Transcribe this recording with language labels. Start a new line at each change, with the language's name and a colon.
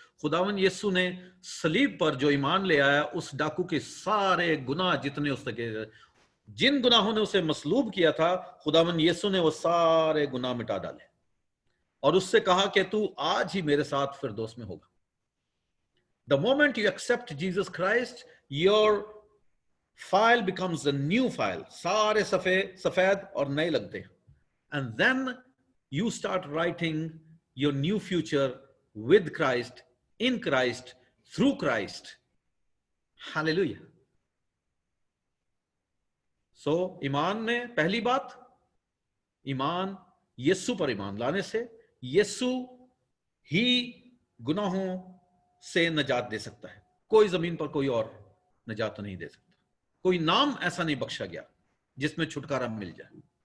Hindi: खुदावन यीशु ने सलीब पर जो ईमान ले आया, उस डाकू के सारे गुनाह जितने उसके, जिन गुनाहों ने उसे मसलूब किया था, खुदावन यीशु ने वो सारे गुनाह मिटा डाले और उससे कहा कि तू आज ही मेरे साथ फिरदौस में होगा।
English: The moment you accept Jesus Christ, your file becomes a new file.
Hindi: सारे सफेद और नए लगते हैं.
English: And then you start writing your new future with Christ, in Christ, through Christ. Hallelujah.
Hindi: So, ईमान में पहली बात, ईमान यीशु पर ईमान लाने से यीशु ही गुनाहों से नजात दे सकता है। कोई जमीन पर कोई और नजात नहीं दे सकता। कोई नाम ऐसा नहीं बख्शा गया जिसमें छुटकारा मिल जाए।